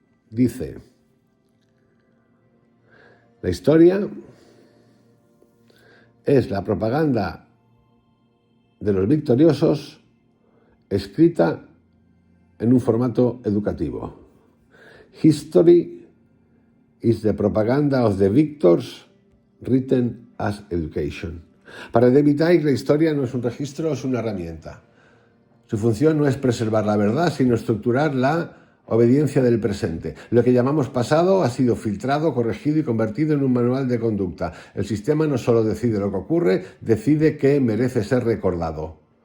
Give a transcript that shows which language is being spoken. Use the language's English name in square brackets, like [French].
[Spanish] Dice: la historia es la propaganda de los victoriosos escrita en un formato educativo. [English] History is the propaganda of the victors written as education. [Spanish] Para David Icke, la historia no es un registro, es una herramienta. Su función no es preservar la verdad, sino estructurar la obediencia del presente. Lo que llamamos pasado ha sido filtrado, corregido y convertido en un manual de conducta. El sistema no solo decide lo que ocurre, decide que merece ser recordado.